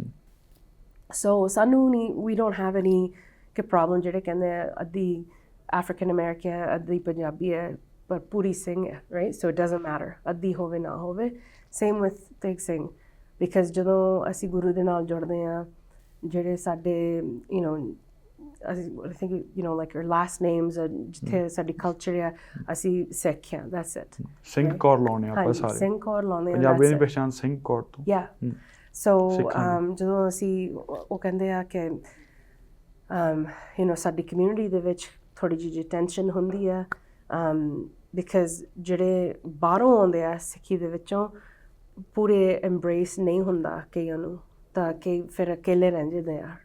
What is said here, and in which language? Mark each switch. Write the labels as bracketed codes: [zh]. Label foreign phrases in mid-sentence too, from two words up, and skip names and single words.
[pa] ਸੋ ਸਾਨੂੰ ਨਹੀਂ, [en] we don't have any [pa] ਕਿ ਪ੍ਰੋਬਲਮ, ਜਿਹੜੇ ਕਹਿੰਦੇ ਆ ਅੱਧੀ [en] African American [pa] ਹੈ, ਅੱਧੀ ਪੰਜਾਬੀ ਹੈ, ਪਰ ਪੂਰੀ ਸਿੰਘ ਹੈ, ਰਾਈਟ। [en] So it doesn't matter [pa] ਅੱਧੀ ਹੋਵੇ ਨਾ ਹੋਵੇ। [en] Same with [pa] ਤੇਗ ਸਿੰਘ, ਬਿਕਾਜ਼ ਜਦੋਂ ਅਸੀਂ ਗੁਰੂ ਦੇ ਨਾਲ ਜੁੜਦੇ ਹਾਂ, ਜਿਹੜੇ ਸਾਡੇ [en] I think like your last names, [pa] ਜਿੱਥੇ ਸਾਡੀ ਕਲਚਰ ਆ, ਅਸੀਂ ਸਿੱਖ ਹਾਂ, [en] that's it। [pa] ਸਿੰਘ ਕੌਰ ਲਾਉਣੇ ਆਪਾਂ ਸਾਰੇ, ਸਿੰਘ ਕੌਰ ਲਾਉਂਦੇ ਆ, ਪੰਜਾਬੀ ਦੀ ਪਛਾਣ ਸਿੰਘ ਕੌਰ ਤੋਂ। ਸੋ ਜਦੋਂ ਅਸੀਂ ਉਹ ਕਹਿੰਦੇ ਆ ਕਿ ਸਾਡੀ ਕਮਿਊਨਿਟੀ ਦੇ ਵਿੱਚ ਥੋੜ੍ਹੀ ਜਿਹੀ ਟੈਨਸ਼ਨ ਹੁੰਦੀ ਆ ਬਿਕਾਜ਼ ਜਿਹੜੇ ਬਾਹਰੋਂ ਆਉਂਦੇ ਆ ਸਿੱਖੀ ਦੇ ਵਿੱਚੋਂ ਪੂਰੇ ਐਮਬਰੇਸ ਨਹੀਂ ਹੁੰਦਾ ਕਈਆਂ ਨੂੰ, ਤਾਂ ਕਈ ਫਿਰ ਇਕੱਲੇ ਰਹਿ ਜਾਂਦੇ ਆ।